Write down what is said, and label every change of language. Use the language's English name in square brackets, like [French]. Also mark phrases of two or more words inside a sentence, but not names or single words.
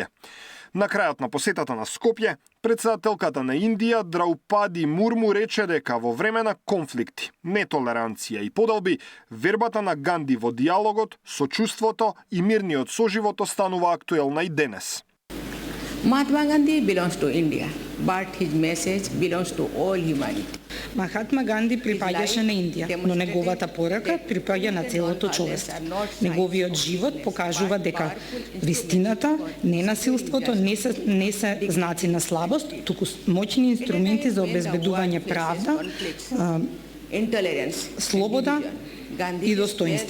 [Macedonian] На крајот на посетата на Скопје, председателката на Индија Драупади Мурму рече дека во време на конфликти, нетолеранција и подалби, вербата на Ганди во диалогот, сочувството и мирниот соживот останува актуелна и денес. [English] Mahatma Gandhi belongs to India, but his message belongs to all humanity. [Macedonian] Махатма Ганди припаѓаше на Индија, но неговата порака припаѓа на целото човештво. Неговиот живот покажува дека вистината, ненасилството не се знаци на слабост, туку моćни инструменти за обезбедување правда, слобода и достоинство.